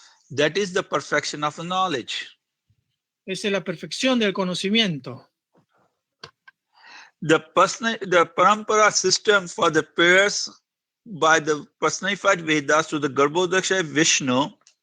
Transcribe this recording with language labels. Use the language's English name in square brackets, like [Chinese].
[English] That is the perfection of the knowledge. [Spanish] Esa es la perfección del conocimiento. [English] The Parampara system for the prayers by the personified Vedas to the Garbhodaksha Vishnu.